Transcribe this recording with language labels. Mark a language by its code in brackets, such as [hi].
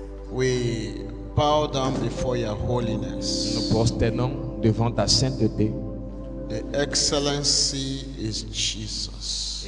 [en] We bow down before your holiness. [fr] Nous prosternons devant ta sainteté. [en] The excellency is Jesus.